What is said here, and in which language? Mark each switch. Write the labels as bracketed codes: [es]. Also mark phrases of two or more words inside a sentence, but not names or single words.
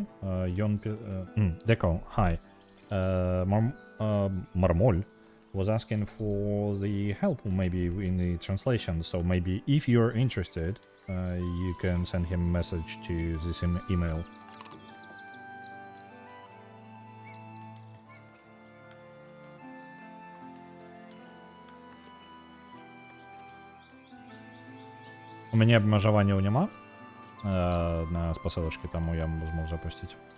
[be] Деко, [en] hi. Marmol was asking for the help maybe in the translation, so maybe if you're interested, you can send him a message to this email. [be] У мяне абмежаванняў няма на спасылачкі, таму я змог запусціць.